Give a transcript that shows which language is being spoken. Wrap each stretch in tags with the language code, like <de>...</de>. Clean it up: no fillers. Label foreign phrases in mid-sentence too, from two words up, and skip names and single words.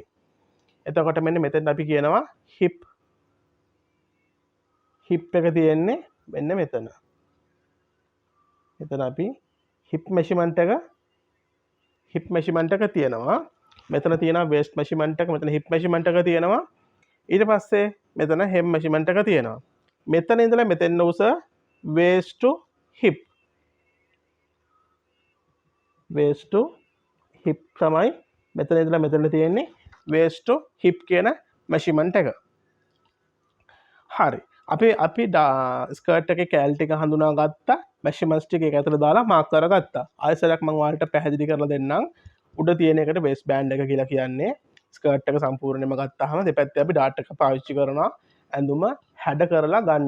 <si>එතකොට මෙන්න මෙතෙන් අපි කියනවා hip එක තියෙන්නේ මෙන්න මෙතන. මෙතන අපි</si> <en>hip measurement</en> <si>එක තියෙනවා. මෙතන තියෙනවා</si> <en>waist measurement</en> <si>එක, මෙතන</si> <en>hip measurement</en> <si>එක තියෙනවා. ඊට පස්සේ මෙතන</si> <en>hem measurement</en> <si>එක තියෙනවා. මෙතන ඉඳලා මෙතෙන් උස</si> <en>waist to hip. waist to hip</en> <si>තමයි මෙතන ඉඳලා මෙතන තියෙන්නේ</si> <en>waist to hip</en> <si>කියන measurement එක. හරි. අපි ස්කර්ට් එකේ කැල් ටික හඳුනා ගත්තා. measurements ටික ඒක ඇතුළේ දාලා මාක් කරගත්තා. ආයෙසරක් මම ඔයාලට පැහැදිලි කරලා දෙන්නම්. උඩ තියෙන එකට</si> <en>waist band</en> <si>එක කියලා කියන්නේ. ස්කර්ට් එක සම්පූර්ණයෙන්ම ගත්තාම දෙපැත්තේ අපි ඩාට් එක පාවිච්චි කරනවා ඇඳුම හැඩ කරලා ගන්න.</si>